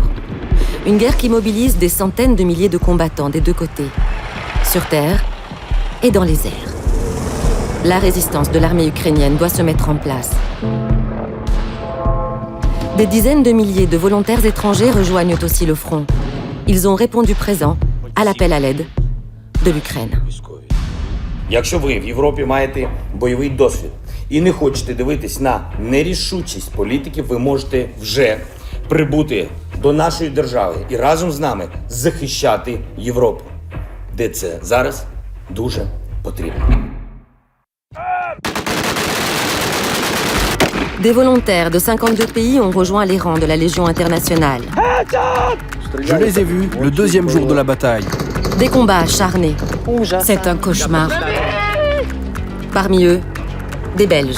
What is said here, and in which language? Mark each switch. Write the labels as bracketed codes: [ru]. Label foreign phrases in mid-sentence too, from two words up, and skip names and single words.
[fr] Une guerre qui mobilise des centaines de milliers de combattants des deux côtés, sur terre et dans les airs. La résistance de l'armée ukrainienne doit se mettre en place. Des dizaines de milliers de volontaires étrangers rejoignent aussi le front. Ils ont répondu présent à l'appel à l'aide de l'Ukraine. [uk] Якщо ви в Європі маєте бойовий досвід і не хочете дивитись на нерішучість політиків, ви можете вже прибути до нашої держави і разом з нами захищати Європу, де це зараз дуже потрібно. [fr] Des volontaires de 52 pays ont rejoint les rangs de la Légion internationale. Je les ai vus le deuxième jour de la bataille. Des combats acharnés. C'est un cauchemar. Parmi eux, des Belges.